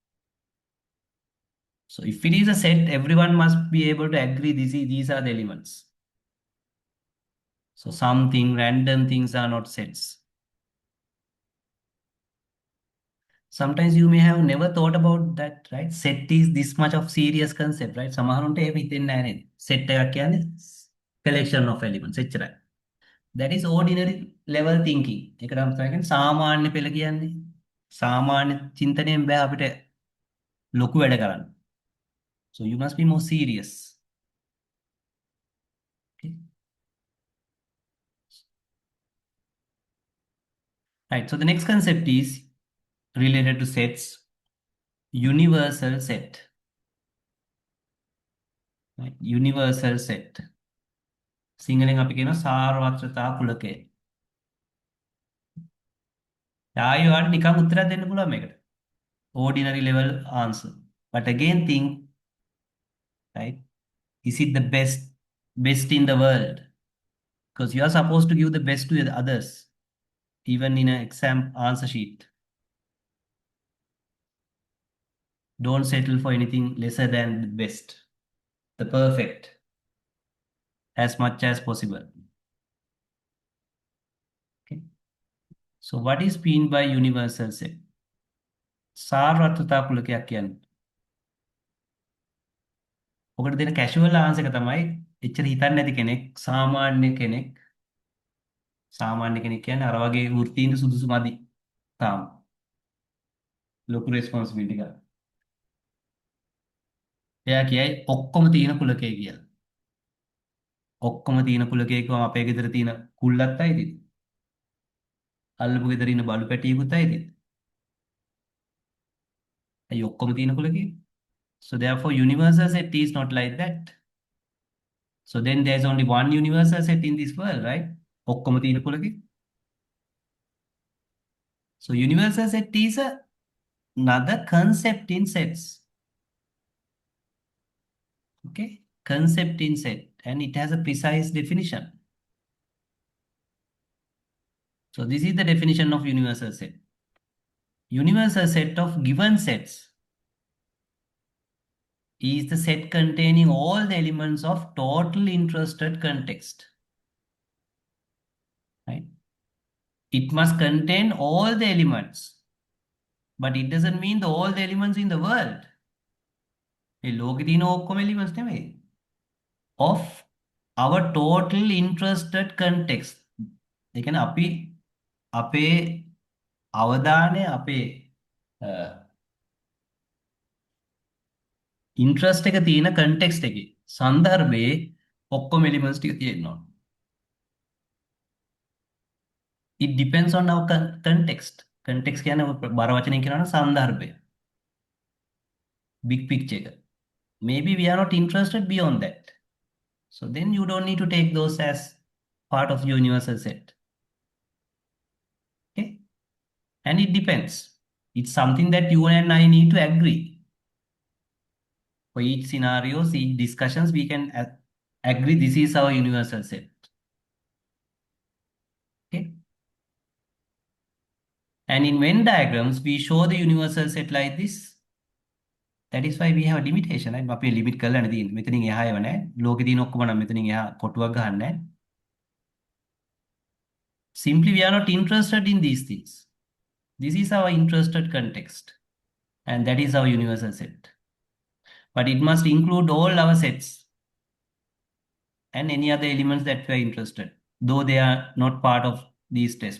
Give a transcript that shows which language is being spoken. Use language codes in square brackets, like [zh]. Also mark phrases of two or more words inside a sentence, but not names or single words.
[en] So if it is a set, everyone must be able to agree these are the elements. So something random things are not sets. Sometimes you may have never thought about that, right? Set is this much of serious concept, right? [si] සමහරුන්ට එහෙම හිතෙන්නේ නැහැ නේද? Set එකක් කියන්නේ [en] collection of elements [si] එච්චරයි. [en] That is ordinary level thinking. [si] ඒක තමයි කියන්නේ සාමාන්‍ය පෙළ කියන්නේ. සාමාන්‍ය චින්තනයෙන් බෑ අපිට ලොකු වැඩ කරන්න. [en] So you must be more serious. Okay. Right. So the next concept is related to sets. Universal set. Right. Universal set. [si] සිංහලෙන් අපි කියනවා සාර්වත්‍රතා කුලකය. ආයෙත් නිකන් උත්තරයක් දෙන්න පුළුවන් මේකට. [en] Ordinary level answer. But again think, right? Is it the best in the world? Because you are supposed to give the best to the others, even in an exam answer sheet. Don't settle for anything lesser than the best, the perfect, as much as possible. Okay. So what is mean by universal set? [si] සාර්වත්‍රතා කුලකයක් කියන්නේ. ඔකට දෙන [en] casual answer [si] එක තමයි එච්චර හිතන්නේ නැති කෙනෙක්, සාමාන්‍ය කෙනෙක්. සාමාන්‍ය කෙනෙක් කියන්නේ අර වගේ වෘත්තීන් සුදුසු මදි. තාම. ලොකු responsibility එකක්. එයා කියයි ඔක්කොම තියෙන කුලකය කියලා. ඔක්කොම තියෙන කුලකය කියවම අපේ ගෙදර තියෙන කුල්ලත් අයිතිද? අල්ලපු ගෙදර ඉන්න බලු පැටියෙකුත් අයිතිද? ඇයි ඔක්කොම තියෙන කුලකය? [en] So therefore universal set is not like that. So then there's only one universal set in this world, right? [si] ඔක්කොම තියෙන කුලකය. [en] So universal set is another concept in sets. Okay? Concept in set. And it has a precise definition. So this is the definition of universal set. Universal set of given sets is the set containing all the elements of total interested context. Right? It must contain all the elements, but it doesn't mean all the elements in the world. [si] ඒ ලෝකේ තියෙන ඔක්කොම elements නෙමෙයි. [en] Of our total interested context. [si] ඒ කියන්නේ අපි අපේ අවධානය අපේ interest එක තියෙන context එකේ සන්දර්භයේ ඔක්කොම elements ටික තියෙනවා. [en] It depends on our context. [si] Context කියන්නේ බර වචනෙන් කියනවා නම් සන්දර්භය. [en] Big picture එක. Maybe we are not interested beyond that. So then you don't need to take those as part of your universal set. Okay? And it depends. It's something that you and I need to agree. For each scenarios, each discussions, we can agree this is our universal set. Okay? And in Venn diagrams, we show the universal set like this. That is why we have a limitation. Right? [si] අපි limit කරලා නැති මෙතනින් එහා යව නැහැ. ලෝකේ තියෙන ඔක්කොම නම් මෙතනින් එහා කොටුවක් ගහන්න නැහැ. [en] Simply we are not interested in these things. This is our interested context. And that is our universal set. But it must include all our sets and any other elements that we are interested, though they are not part of these tests.